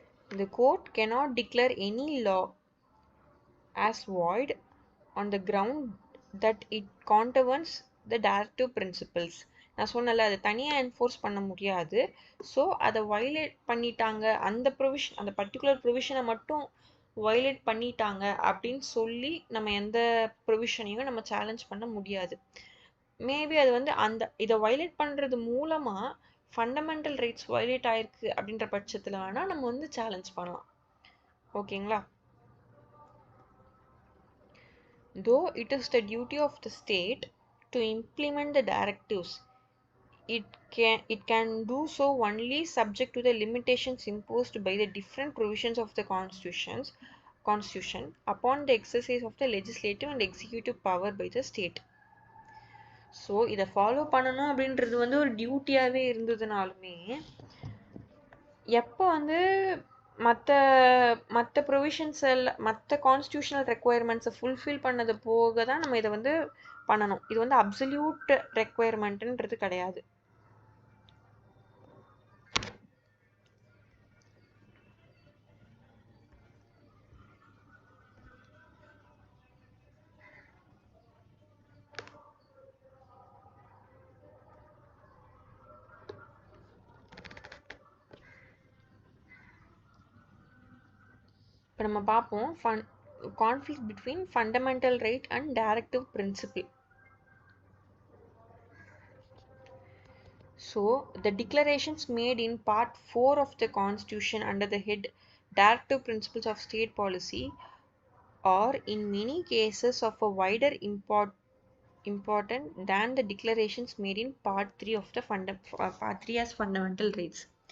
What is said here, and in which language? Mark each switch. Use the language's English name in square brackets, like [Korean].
[English] The court cannot declare any law as void on the ground that it contravenes the directive principles. [Tamil] நான் சொன்னல அதை தனியாக enforce பண்ண முடியாது. ஸோ அதை வயலேட் பண்ணிட்டாங்க, அந்த ப்ரொவிஷன், அந்த பர்டிகுலர் ப்ரொவிஷனை மட்டும் வயலேட் பண்ணிட்டாங்க அப்படின்னு சொல்லி நம்ம எந்த ப்ரொவிஷனையும் நம்ம சேலஞ்ச் பண்ண முடியாது. மேபி அது வந்து இதை வயலேட் பண்ணுறது மூலமாக ஃபண்டமெண்டல் ரைட்ஸ் வயலேட் ஆயிருக்கு அப்படின்ற பட்சத்தில் வேணால் நம்ம வந்து சேலஞ்ச் பண்ணலாம். ஓகேங்களா? [English] Though it is the duty of the state to implement the directives, it can do so only subject to the limitations imposed by the different provisions of the constitution upon the exercise of the legislative and executive power by the state. [Tamil] So இதை follow பண்ணணும் அப்படின்றது வந்து ஒரு டியூட்டியாகவே இருந்ததுனாலுமே எப்போ வந்து மற்ற மற்ற provisions எல்லாம் மற்ற கான்ஸ்டியூஷனல் ரெக்குவயர்மெண்ட்ஸை ஃபுல்ஃபில் பண்ணது போக தான் நம்ம இதை வந்து பண்ணணும். இது வந்து அப்சல்யூட் ரெக்குவயர்மெண்ட்டுன்றது கிடையாது. இப்போ நம்ம பார்ப்போம் conflict between fundamental right and directive principle. [English] So, the declarations made in Part 4 of the Constitution under the head Directive Principles of State Policy are in many cases of a wider important than the declarations made in Part 3 of the Part 3 as fundamental rights.